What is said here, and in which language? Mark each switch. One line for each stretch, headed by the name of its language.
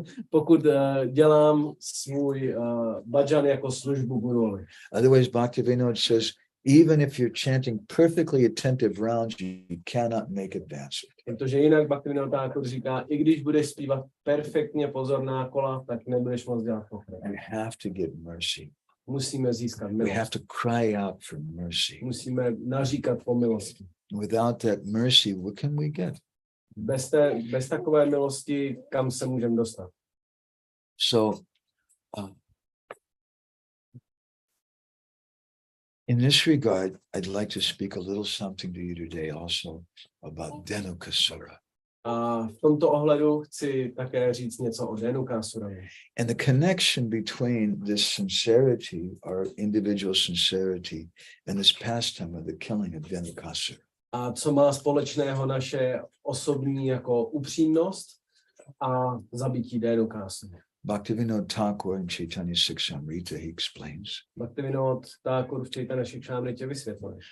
Czech: Pokud dělám svůj bhajan jako službu Guruovi.
English: Otherwise, Bhaktivinoda says, even if you're chanting perfectly attentive rounds, you cannot make advancement.
Czech: Protože jinak Bhaktivinoda Thakur říká, i když budeš zpívat perfektně pozorná kola, tak nebudeš moc dělat pokrok.
English: We have to get mercy.
Czech: Musíme získat
English: We
Czech: milost.
English: have to cry out for mercy.
Czech: Musíme naříkat po milosti.
English: Without that mercy, what can we get?
Czech: Bez takové milosti, kam se můžeme dostat?
English: So, in this regard, I'd like to speak a little something to you today also about Dhenukasura.
Czech: A v tomto ohledu chci také říct něco o Dhenukasurovi.
English: And the connection between this sincerity, our individual sincerity, and this pastime of the killing of Dhenukasura.
Czech: A co má společného naše osobní jako upřímnost a zabití Dhenukasura.
English: Bhaktivinoda Thakur in Chaitanya Siksamrita, he explains.
Czech: Bhaktivinoda Thakur v Chaitanya Siksamritě vysvětluje.